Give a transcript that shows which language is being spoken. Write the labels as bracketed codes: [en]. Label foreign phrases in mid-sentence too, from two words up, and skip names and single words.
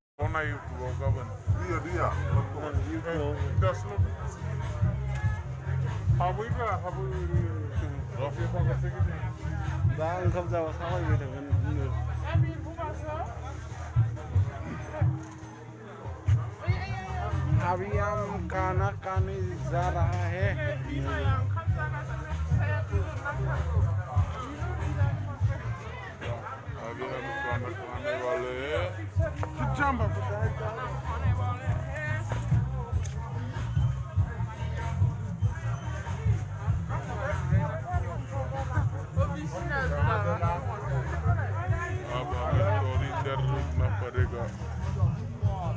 [brx] ना यूट्यूब गाबोन रिया हाबैब्रा हाबै दा ओंखाम जाबा सामायबाय थागोन [hi] अभी हम खाना खाने जा रहा है अभी हम खाना खाने वाले हैं किचन अब हमें थोड़ी देर रुकना पड़ेगा